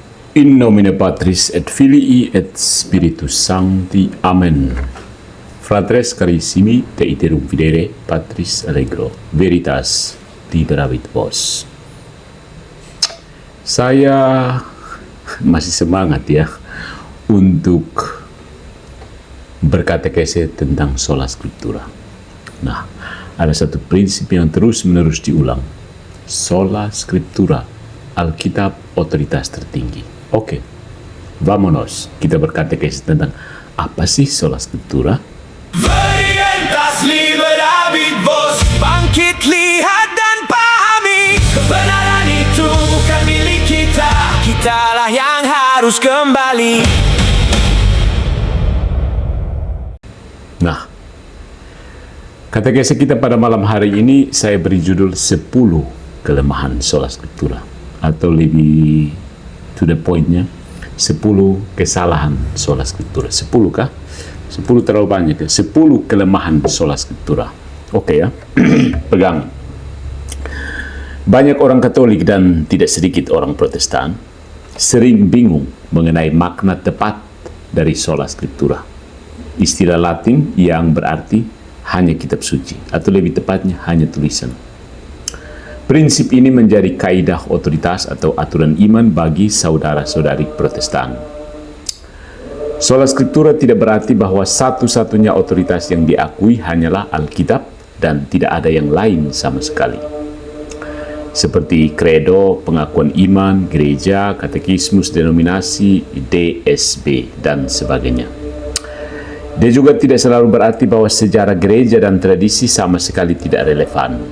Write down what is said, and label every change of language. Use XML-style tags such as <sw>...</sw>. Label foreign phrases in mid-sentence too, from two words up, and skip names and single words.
<la>In nomine Patris et Filii et Spiritus Sancti. Amen. Fratres carissimi, te iterum videre Patris allegro, veritas liberavit vos.</la> <id>Saya masih semangat ya untuk berkatekese tentang</id> <la>sola scriptura.</la> <id>Nah, ada satu prinsip yang terus-menerus diulang.</id> <la>Sola scriptura,</la> <id>Alkitab otoritas tertinggi. Oke, vamonos, kita berkatekese tentang apa sih</id> <la>sola scriptura? Veritas liberavit vos.</la> <id>Bangkit, lihat dan pahami, kebenaran itu bukan milik kita. Kitalah yang harus kembali. Nah, katekese kita pada malam hari ini saya beri judul 10 kelemahan</id> <la>sola scriptura,</la> <id>atau lebih</id> <en>to the point-</en> <id>nya 10 kesalahan</id> <la>sola scriptura.</la> <id>10 kah? 10 terlalu banyak ya? 10 kelemahan</id> <la>sola scriptura.</la> <id>Oke ya. Pegang. Banyak orang Katolik dan tidak sedikit orang Protestan sering bingung mengenai makna tepat dari</id> <la>sola scriptura,</la> <id>istilah Latin yang berarti hanya kitab suci, atau lebih tepatnya hanya tulisan. Prinsip ini menjadi kaidah otoritas atau aturan iman bagi saudara-saudari Protestan.</id> <la>Sola scriptura</la> <id>tidak berarti bahwa satu-satunya otoritas yang diakui hanyalah Alkitab dan tidak ada yang lain sama sekali. Seperti kredo, pengakuan iman, gereja, katekismus, denominasi, DSB, dan sebagainya. Dia juga tidak selalu berarti bahwa sejarah gereja dan tradisi sama sekali tidak relevan.</id>